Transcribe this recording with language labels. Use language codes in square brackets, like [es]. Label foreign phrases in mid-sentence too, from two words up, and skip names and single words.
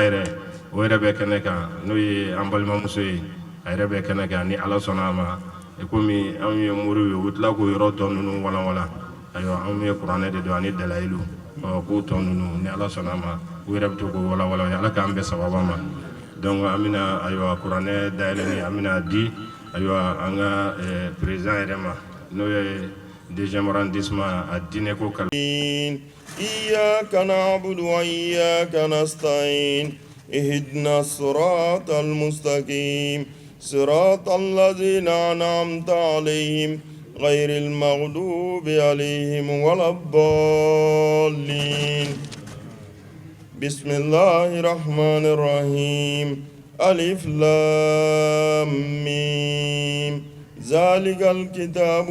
[bm] yɛrɛ o yɛrɛ bɛ kɛnɛ kan n'o ye an balimamuso ye a yɛrɛ bɛ kɛnɛ kan ni ala sɔnna a ma komi anw ye moriw ye u bɛ tila k'o yɔrɔ tɔ ninnu walanwalan ayiwa anw ye kuranɛ de don ani dalayilu k'o tɔ ninnu ni ala sɔnna a ma u yɛrɛ bɛ to k'o walanwalan ala k'an bɛɛ sababa ma donc an bɛna ayiwa kuranɛ dayɛlɛni an bɛna di ayiwa an ka président yɛrɛ ma n'o ye [fr] deuxième arrondissement [bm] a diinɛ ko kalan. [ar] إياك نعبد وإياك نستعين اهدنا الصراط المستقيم صراط الذين أنعمت عليهم غير المغضوب عليهم ولا الضالين بسم الله الرحمن الرحيم ألف لام ميم ذلك الكتاب